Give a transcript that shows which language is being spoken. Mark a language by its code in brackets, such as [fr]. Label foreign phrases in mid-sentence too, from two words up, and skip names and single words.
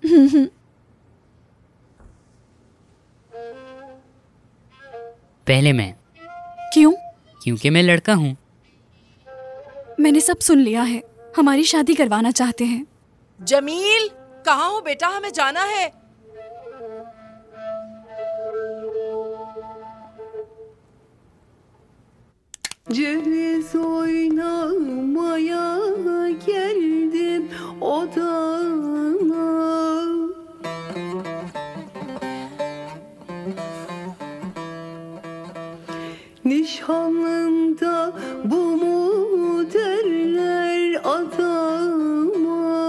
[hi] पहले मैं। क्यों? क्योंकि मैं लड़का हूँ। मैंने सब सुन लिया है। हमारी शादी करवाना चाहते हैं। जमील, कहाँ हो बेटा? हमें जाना है। [tr] Ceviz oynamaya geldim odana. Nişanlımda bu mu derler adama.